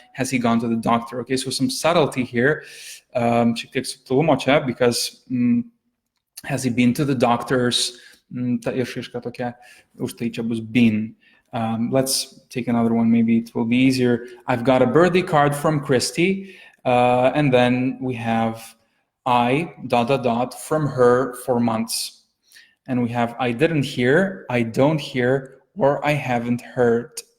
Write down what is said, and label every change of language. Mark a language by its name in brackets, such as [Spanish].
[English] Has he gone to the doctor? Okay, so some subtlety here. [Lithuanian] Šiek tiek subtilumo čia, [English] because has he been to the doctors? [Lithuanian] Ta išraiška tokia, už tai čia bus been. [English] Let's take another one, maybe it will be easier. I've got a birthday card from Christy. And then we have I ... from her for months. And we have I didn't hear, I don't hear, or I haven't heard.